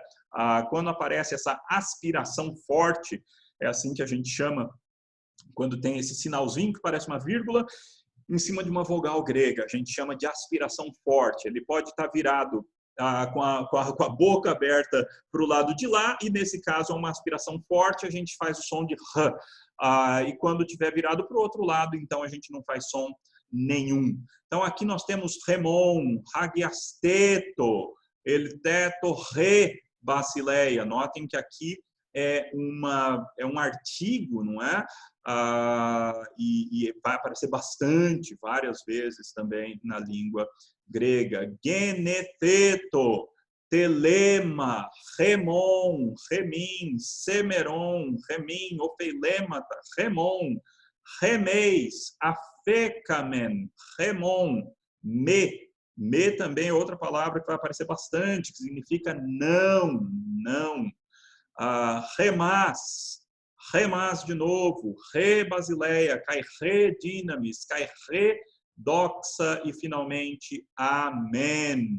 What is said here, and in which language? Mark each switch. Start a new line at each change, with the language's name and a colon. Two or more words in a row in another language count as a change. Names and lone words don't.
Portuguese: Quando aparece essa aspiração forte, é assim que a gente chama, quando tem esse sinalzinho que parece uma vírgula, em cima de uma vogal grega, a gente chama de aspiração forte. Ele pode estar virado com a boca aberta para o lado de lá, e nesse caso é uma aspiração forte, a gente faz o som de R. E quando estiver virado para o outro lado, então a gente não faz som nenhum. Então aqui nós temos
Greek: ἡμῶν, ἁγιασθήτω, ἐλθέτω, ἡ, βασιλεία.
Portuguese: Notem que aqui é um artigo, não é? E vai aparecer várias vezes também na língua grega.
Greek: Γενηθήτω, θέλημα, ἡμῶν, ἡμῖν, σήμερον, ἡμῖν, ὀφειλήματα, ἡμῶν, ἡμεῖς, ἀφήκαμεν, ἡμῶν, me.
Portuguese: Me também é outra palavra que vai aparecer bastante, que significa não, não.
Greek: Ἡμᾶς, ἡμᾶς
Portuguese: de novo,
Greek: ἡ βασιλεία, καὶ ἡ δύναμις, καὶ ἡ δόξα
Portuguese: e finalmente amém.